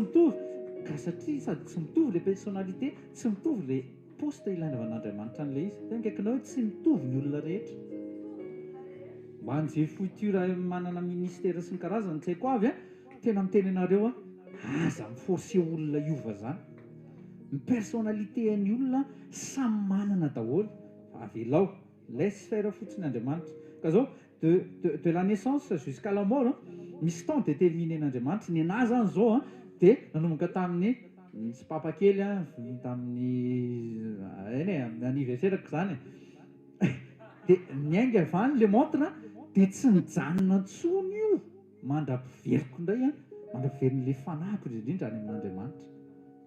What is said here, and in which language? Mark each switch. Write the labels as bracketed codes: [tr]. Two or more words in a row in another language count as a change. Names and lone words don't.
[mg] mitovy ka satria sady tsy mitovy le personnalité tsy mitovy le poste ilain'Andriamanitra an'le izy tena akaikinao hoe tsy mitovy ny olona rehetra mba an'izay foiture manana ministère sy ny karazany tsy haiko avy tena miteny anareo aza miforce olona iova zany ny personnalité ny olona samy manana daholo avelao [fr] laisse faire [mg] fotsiny Andriamanitra ka zao [fr] de la naissance jusqu'à la mort [mg] misy [fr] temps déterminé [mg] n'Andriamanitra ny anahy zany zao dia nanomboka tamin'ny sy papa kely tamin'ny amin'ny anniversaireko zany dia niainga avany le montre dia tsy nijanona ntsony io mandrapiveriko indray mandrapiveriny le fanahiko indrindra any amin'Andriamanitra